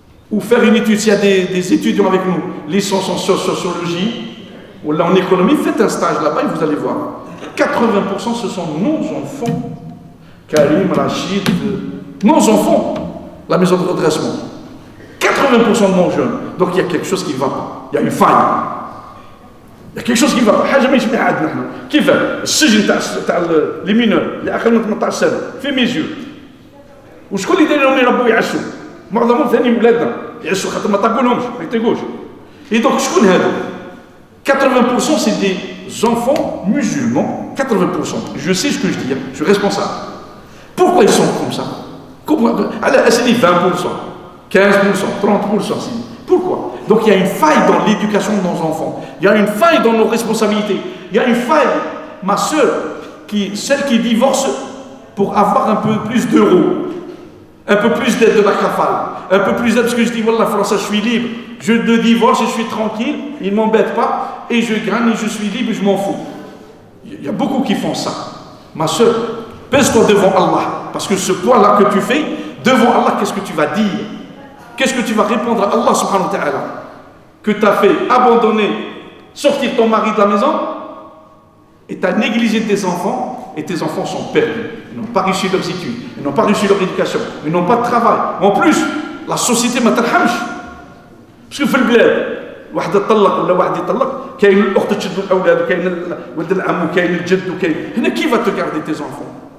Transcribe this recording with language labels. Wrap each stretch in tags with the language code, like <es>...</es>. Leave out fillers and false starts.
<fr>ou faire une étude, s'il y a des étudiants avec nous, licence en sociologie, ou là en économie, faites un stage là-bas et vous allez voir. 80% ce sont nos enfants. Karim, Rachid, nos enfants, la maison de redressement. 80% de nos jeunes. Donc il y a quelque chose qui ne va pas. Il y a une faille. Il y a quelque chose qui ne va pas.</fr> <ar>حاجة ما يشبه عندنا احنا. كيف السجن تاع لي مينور اللي اقل من 18 سنة في ميزيور. وشكون اللي داير لهم يربوا يعسوا؟ معظمهم ثاني ولادنا يعسوا خاطر ما طاقولهمش ما يطيقوش.</ar> <fr>Et donc</fr> <ar>شكون هذو؟</ar> <fr>80% c'est des enfants musulmans. 80%. Je sais ce que je dis. Je suis responsable. Pourquoi ils sont comme ça? C'est dit 20%, 15%, 30%. Pourquoi? Donc il y a une faille dans l'éducation de nos enfants. Il y a une faille dans nos responsabilités. Il y a une faille, ma soeur, celle qui divorce pour avoir un peu plus d'euros, un peu plus d'aide de la kafale, un peu plus d'aide parce que je dis, voilà, Français, je suis libre. Je ne divorce et je suis tranquille, ils ne m'embêtent pas, et je gagne et je suis libre et je m'en fous. Il y a beaucoup qui font ça. Ma soeur, pèse-toi devant Allah. Parce que ce poids-là que tu fais, devant Allah, qu'est-ce que tu vas dire? Qu'est-ce que tu vas répondre à Allah subhanahu wa ta'ala? Que tu as fait abandonner, sortir ton mari de la maison, et tu as négligé tes enfants, et tes enfants sont perdus. Ils n'ont pas réussi leurs études, ils n'ont pas réussi leur éducation, ils n'ont pas de travail. En plus, la société ne t'arhamche. Parce que</fr> <ar>في البلاد واحد يطلق ولا واحد يطلق كاين الاخت تشد الاولاد وكاين ولد العم وكاين الجد وكاين هنا كيف</ar> <fr>va te garder tes enfants?</fr>